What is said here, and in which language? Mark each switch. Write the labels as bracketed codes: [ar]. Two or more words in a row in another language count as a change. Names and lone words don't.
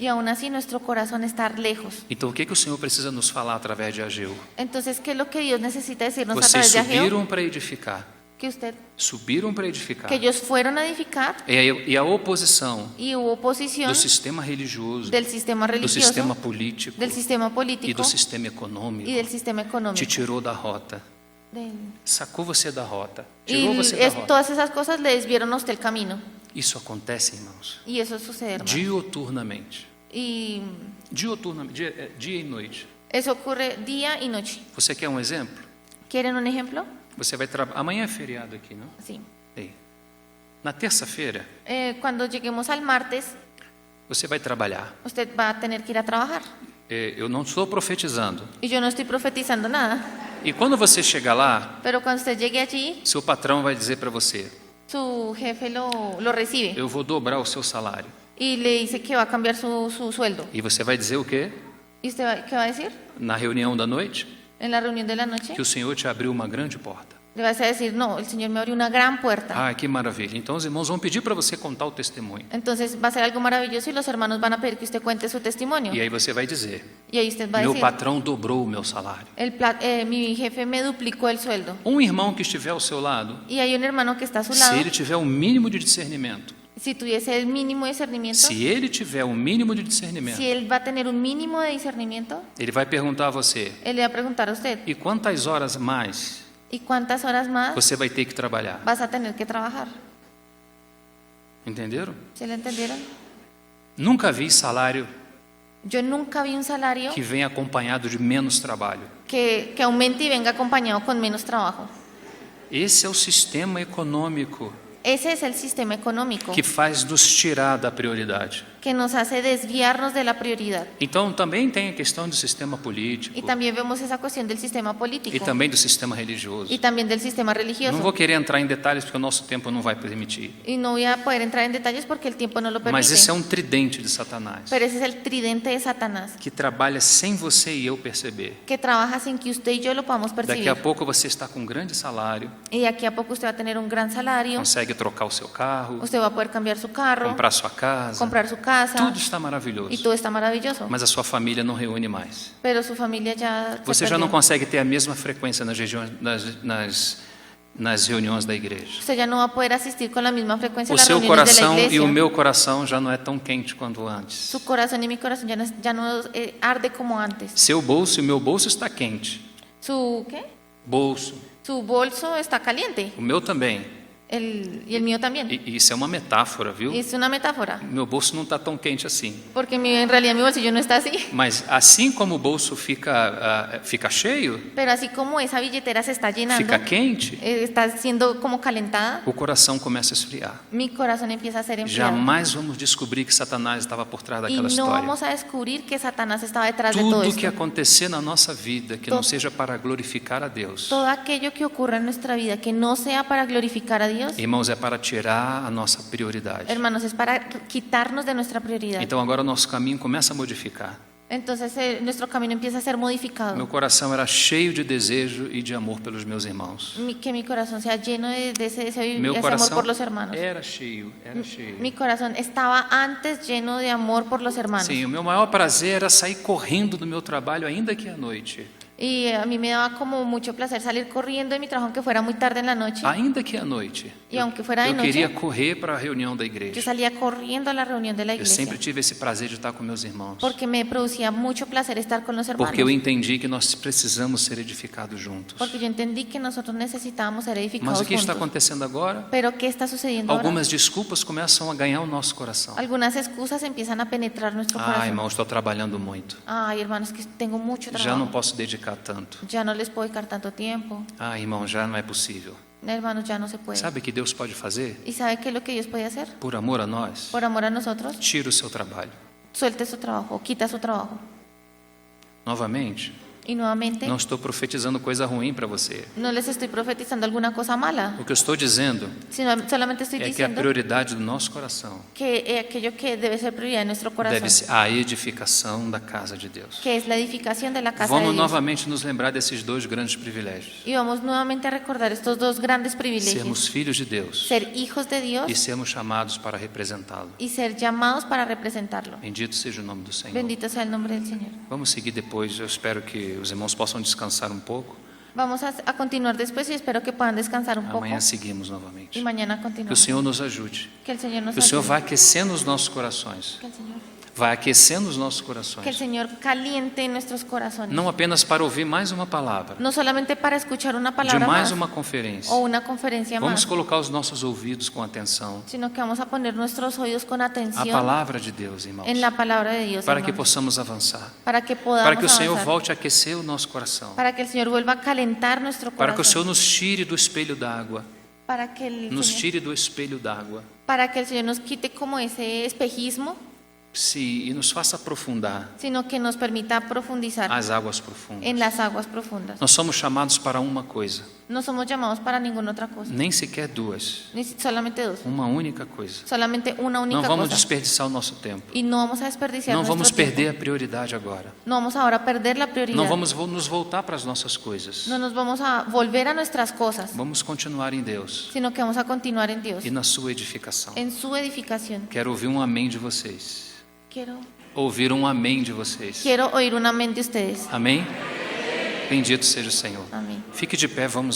[es] Y aún así nuestro corazón está lejos. [pt] Então o que o Senhor precisa nos falar através de Ageu? [es] Entonces, ¿qué es lo que Dios necesita decirnos a [pt] Vocês [es] través de Ageo? [pt] subiram para edificar. Subiram para edificar. [es] Que ellos fueron a edificar [pt] E a oposição [es] y hubo oposición [pt] do sistema religioso, [es] del sistema [pt] do [es] religioso, [pt] sistema político [es] del sistema [pt] e [es] político [pt] do sistema econômico [es] y del sistema [pt] te [es] económico. [pt] tirou da rota. Sacou você da rota. Tirou [es] Y [pt] você da rota. [es] todas esas cosas le desviaron a usted el camino. [pt] Isso acontece, irmãos, [es] Y eso sucede, hermano. [pt] dioturnamente. [es] Y [pt] Dia e noite. [es] eso ocurre día y noche. [pt] Você quer um exemplo? [es] ¿Quieren un ejemplo? [pt] Você vai trabalhar. Amanhã é feriado aqui, não? [es] Sí. [pt] Ei. Na terça-feira, [es] Cuando lleguemos al martes, [pt] você vai trabalhar. [es] usted va a tener que ir a trabajar. [pt] Eu não estou profetizando. [es] Y yo no estoy profetizando nada. [pt] E quando você chegar lá, [es] Pero cuando usted llegue allí, [pt] seu patrão vai dizer para você: [es] su jefe lo recibe [pt] eu vou dobrar o seu salário. [es] y le dice que va a cambiar su sueldo. [pt] E você vai dizer o quê? [es] ¿Y usted qué va a decir? [pt] Na reunião da noite? [es] En la reunión de la noche, [pt] Que o Senhor te abriu uma grande porta. [es] le vas a decir, no, el Señor me abrió una gran puerta. [pt] Ah, que maravilha. Então os irmãos vão pedir para você contar o testemunho. [es] Entonces va a ser algo maravilloso y los hermanos van a pedir que usted cuente su testimonio. [pt] E aí você vai dizer: [es] Y ahí usted va a [pt] meu [es] decir, [pt] patrão dobrou o meu salário. [es] mi jefe me duplicó el sueldo. [pt] Um irmão que estiver ao seu lado, [es] Y hay un hermano que está a su lado, [pt] se ele tiver um mínimo de discernimento, [es] si tuviese el mínimo discernimiento, [pt] se ele tiver um mínimo de discernimento, [es] si él va a tener un mínimo de discernimiento, [pt] ele vai perguntar a você: [es] él le va a preguntar a usted, [pt] e quantas horas mais [es] ¿y cuántas horas más [pt] você vai ter que trabalhar? [es] vas a tener que trabajar? [pt] Entenderam? [es] ¿Se lo entendieron? [pt] Nunca vi salário [es] Yo nunca vi un salario [pt] que venha acompanhado de menos trabalho. [es] que aumente y venga acompañado con menos trabajo. [pt] Esse é o sistema econômico [es] Ese es el sistema económico [pt] que faz nos tirar da prioridade. [es] que nos hace desviarnos de la prioridad. [pt] Então também tem a questão do sistema político [es] Y también vemos esa cuestión del sistema [pt] e [es] político [pt] também do sistema religioso. [es] y también del sistema [pt] Não [es] religioso. [pt] vou querer entrar em detalhes porque o nosso tempo não vai permitir. [es] Y no voy a poder entrar en detalles porque el tiempo no lo permite. [pt] Mas esse é um tridente de Satanás [es] Pero ese es el tridente de Satanás [pt] que trabalha sem você e eu perceber. [es] que trabaja sin que usted y yo lo podamos [pt] Daqui [es] percibir. [pt] a pouco você está com um grande salário, [es] Y de aquí a poco usted va a tener un gran salario, [pt] consegue trocar o seu carro, [es] usted va a poder cambiar su carro, [pt] comprar sua casa, [es] comprar su casa, [pt] tudo está [es] y [pt] maravilhoso. [es] todo está maravilloso. [pt] Mas a sua família não reúne mais. [es] Pero su familia ya [pt] Você [es] se [pt] já não [es] perdió. [pt] consegue ter a mesma frequência nas reuniões da igreja. [es] Usted ya no va a poder asistir con la misma frecuencia [pt] O [es] a las [pt] seu [es] reuniones de la [pt] coração e [es] iglesia. [pt] o meu coração já não é tão quente quanto antes. [es] Su corazón y mi corazón ya no arde como antes. [pt] Seu bolso e o meu bolso está quente. [es] ¿Su qué? [pt] Bolso. [es] Su bolso está caliente [pt] O meu também. [es] y el mío también. [pt] E isso é uma metáfora, viu? [es] Es una metáfora, [pt] Meu bolso não está tão quente assim. [es] porque en realidad mi bolsillo no está así. [pt] Mas assim como o bolso fica cheio, [es] Pero así como esa billetera se está llenando, [pt] fica quente, [es] está siendo como calentada, [pt] o coração começa a esfriar. [es] mi corazón empieza a ser enfriado. [pt] Jamais vamos descobrir que Satanás estava por trás [es] Y [pt] daquela [es] no [pt] história. [es] vamos a descubrir que Satanás estaba detrás de todo [pt] Tudo que [es] esto. [pt] acontecer na nossa vida que não seja para glorificar a Deus, [es] Todo aquello que ocurra en nuestra vida que no sea para glorificar a Dios, [pt] irmãos, é para tirar a nossa prioridade. [es] hermanos, es para quitarnos de nuestra prioridad. [pt] Então agora o nosso caminho começa a modificar. [es] Entonces nuestro camino empieza a ser modificado. [pt] Meu coração era cheio de desejo e de amor pelos meus irmãos. [es] Que mi corazón sea lleno de ese deseo y [pt] Meu [es] ese amor [pt] coração [es] por los hermanos. [pt] era cheio, era cheio. [es] Mi corazón estaba antes lleno de amor por los hermanos. [pt] Sim, o meu maior prazer era sair correndo do meu trabalho, ainda que à noite. [es] Y a mí me daba como mucho placer salir corriendo de mi trabajo, aunque fuera muy tarde en la noche. [pt] Ainda que à noite. [es] Y aunque fuera de [pt] Eu queria [es] noche, [pt] correr para a reunião da [es] yo [pt] igreja. [es] salía corriendo a la reunión de la [pt] Eu sempre [es] iglesia. [pt] tive esse prazer de estar com meus irmãos. [es] Porque me producía mucho placer estar con los hermanos. [pt] Porque eu entendi que nós precisamos ser edificados juntos. [es] Porque yo entendí que nosotros necesitábamos ser [pt] Mas [es] edificados [pt] o que está [es] juntos. [pt] acontecendo agora? [es] Pero ¿qué está sucediendo ahora? [pt] Algumas desculpas começam a ganhar o nosso coração. [es] Algunas excusas empiezan a penetrar nuestro [pt] Ah, [es] corazón. [pt] irmão, estou trabalhando muito. [es] Ay, hermanos, que tengo mucho [pt] Já [es] trabajo. [pt] não posso dedicar tanto. [es] Ya no les puedo dedicar tanto tiempo. [pt] Ah, irmão, já não é possível. [es] Hermanos, ya no se puede. [pt] Sabe o que Deus pode fazer? [es] ¿Y sabe qué es lo que Dios puede hacer? [pt] Por amor a nós, [es] Por amor a nosotros, [pt] tira o seu trabalho. [es] suelte su trabajo, o quita su trabajo. [pt] Novamente, [es] Y nuevamente, [pt] não estou profetizando coisa ruim para você. [es] no les estoy profetizando alguna cosa mala, [pt] O que eu estou dizendo [es] sino solamente estoy [pt] é que a [es] diciendo [pt] prioridade do nosso coração [es] que aquello que debe ser prioridad en nuestro corazón, [pt] deve ser a edificação da casa de Deus. [es] que es la edificación de la casa [pt] Vamos [es] de Dios. [pt] novamente nos lembrar desses dois grandes privilégios: [es] Y vamos nuevamente a recordar estos dos grandes privilegios: [pt] sermos filhos de Deus [es] ser hijos de Dios [pt] e sermos chamados para representá-lo. [es] y ser llamados para representarlo. [pt] Bendito seja o nome do Senhor. [es] Bendito sea el nombre del Señor. [pt] Vamos seguir depois. Eu espero que os irmãos possam descansar um pouco. [es] Vamos a continuar después y espero que puedan descansar un poco. [pt] Amanhã seguimos novamente. [es] Y mañana [pt] Que o [es] continuamos. [pt] Senhor nos ajude. [es] Que el Señor nos [pt] Que o Senhor [es] ayude. [pt] vá aquecendo os nossos corações. [es] Que el Señor, [pt] Vai aquecendo os nossos [es] que el [pt] corações. [es] Señor caliente nuestros corazones. [pt] Não apenas para ouvir mais uma palavra, [es] No solamente para escuchar una [pt] de [es] palabra [pt] mais [es] más [pt] uma conferência. [es] o una conferencia [pt] Vamos [es] más, [pt] colocar os nossos ouvidos com atenção. [es] sino que vamos a poner nuestros oídos con [pt] A [es] atención [pt] palavra de Deus, irmãos. [es] en la palabra de Dios, [pt] Para que [es] hermanos, [pt] possamos avançar. [es] para que podamos [pt] Para que o Senhor [es] avanzar, [pt] volte a aquecer o nosso coração. [es] para que el Señor vuelva a calentar nuestro [pt] Para que o Senhor [es] corazón, [pt] nos tire do espelho d'água. [es] para que [pt] Nos [es] Señor, [pt] tire do espelho d'água. [es] para que el Señor nos quite como ese espejismo, [pt] E nos faça aprofundar [es] sino que nos permita profundizar [pt] as águas profundas. [es] en las aguas profundas. [pt] Nós somos chamados para uma coisa, [es] No somos llamados para ninguna otra cosa, [pt] nem sequer duas. [es] ni solamente dos, [pt] Uma única coisa. [es] solamente una única [pt] Não vamos [es] cosa. [pt] desperdiçar o nosso tempo. [es] Y no vamos a desperdiciar [pt] Não [es] nuestro [pt] vamos [es] tiempo. [pt] perder a prioridade agora. [es] No vamos ahora a perder la prioridad. [pt] Não vamos nos voltar para as nossas coisas. [es] No nos vamos a volver a nuestras cosas, [pt] Vamos continuar em Deus [es] sino que vamos a continuar en Dios, [pt] e na sua edificação. [es] en su edificación. [pt] Quero ouvir um amém de vocês. [es] Quiero [pt] Ouvir um amém de vocês. [es] oír un amén de ustedes. [pt] Amém? Bendito seja o Senhor. [es] Amén. [pt] Fique de pé, vamos orar.